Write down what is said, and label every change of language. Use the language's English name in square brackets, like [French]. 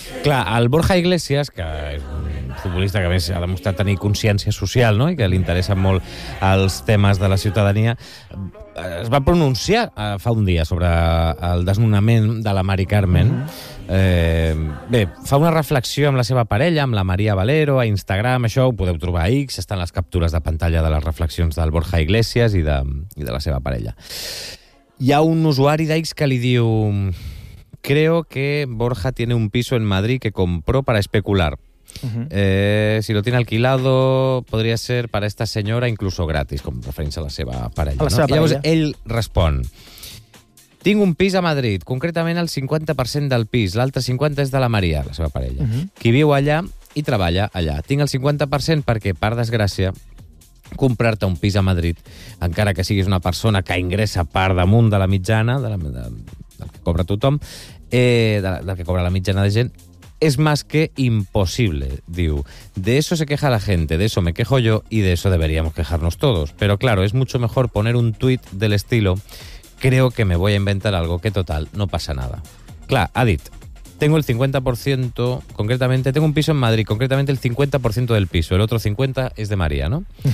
[Catalan] Clar, el Borja Iglesias, que és un futbolista que, a més, ha demostrat tenir consciència social, no?, i que li interessen molt els temes de la ciutadania, es va pronunciar fa un dia sobre el desnonament de la Mari Carmen. Bé, fa una reflexió amb la seva parella, amb la Maria Valero, a Instagram, això ho podeu trobar a X, estan les captures de pantalla de les reflexions del Borja Iglesias i de la seva parella. Hi ha un usuari d'X que li diu: [Spanish] creo que Borja tiene un piso en Madrid que compró para especular. Si lo tiene alquilado, podría ser para esta señora incluso gratis, [Catalan] com referència a la seva parella. La seva parella. Llavors ell respon: tinc un pis a Madrid, concretament el 50% del pis, l'altre 50% és de la Maria, la seva parella, qui viu allà i treballa allà. Tinc el 50% perquè, per desgràcia, comprar-te un pis a Madrid, encara que siguis una persona que ingressa per damunt de la mitjana, del que cobra tothom, del que cobra la mitjana de gent, [Spanish] es más que imposible, [Catalan] diu. [Spanish] De eso se queja la gente, de eso me quejo yo y de eso deberíamos quejarnos todos. Pero claro, es mucho mejor poner un tuit del estilo: creo que me voy a inventar algo, que total, no pasa nada. [Catalan] Clar, ha dit: [Spanish] tengo el 50%, concretamente, tengo un piso en Madrid, concretamente el 50% del piso, el otro 50% es de María, ¿no?